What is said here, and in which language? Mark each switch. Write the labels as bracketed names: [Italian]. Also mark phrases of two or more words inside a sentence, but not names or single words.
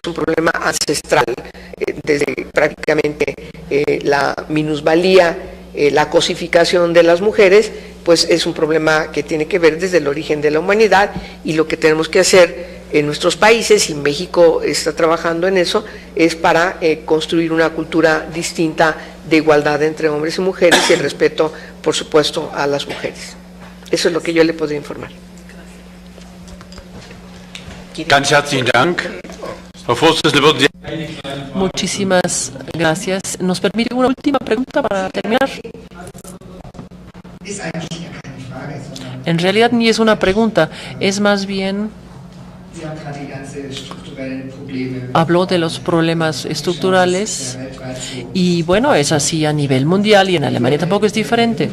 [Spanish] un problema ancestral, desde prácticamente la minusvalía, la cosificación de las mujeres, pues es un problema que tiene que ver desde el origen de la humanidad, y lo que tenemos que hacer en nuestros países, y México está trabajando en eso, es para construir una cultura distinta de igualdad entre hombres y mujeres y el respeto, por supuesto, a las mujeres. Eso es lo que yo le podría informar. [German] Ganz herzlichen Dank. Frau Vorsitzende, würden Sie... [Spanish] Muchísimas gracias. ¿Nos permite una última pregunta para terminar? En realidad ni es una pregunta, es más bien... Habló de los problemas estructurales y bueno, es así a nivel mundial y en Alemania tampoco es diferente.